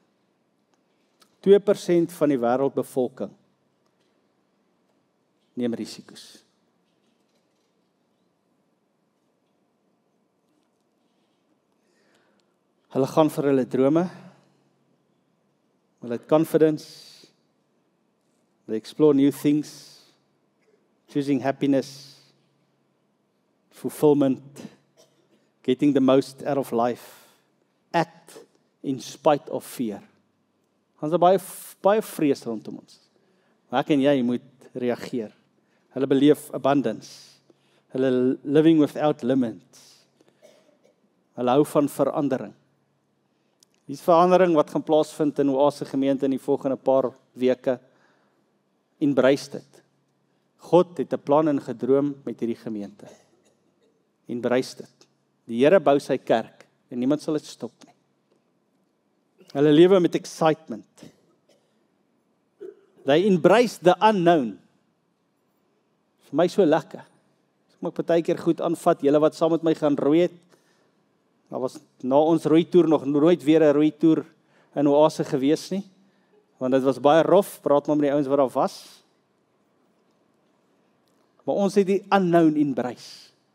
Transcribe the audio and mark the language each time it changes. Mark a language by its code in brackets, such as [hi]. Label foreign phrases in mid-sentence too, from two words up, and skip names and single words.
[af] 2% van die wêreldbevolking neem risiko's. Hulle gaan vir hulle drome, hulle het confidence, [en] they explore new things, choosing happiness, fulfillment, getting the most out of life, act in spite of fear. [af] Ons het baie vrees rondom ons. Maar ek en jy moet reageer. Hulle beleef abundance. Hulle [en] living without limits. [af] Hulle hou van verandering. Dis verandering wat gaan plaasvind in Oase gemeente in die volgende paar weke. Embrace dit. God het 'n plan en gedroom met hierdie gemeente. Embrace dit. Die Here bou sy kerk en niemand sal dit stop nie. Hulle lewe met excitement. [en] They embrace the unknown. [af] Vir my so lekker. As ek my partykeer goed aanvat, julle wat saam met my gaan roei het, daar was na ons roei toer nog nooit weer 'n roei toer in Oase gewees nie, want dit was baie rof, praat maar met die ouens wat daar was. Maar ons het die unknown embrace.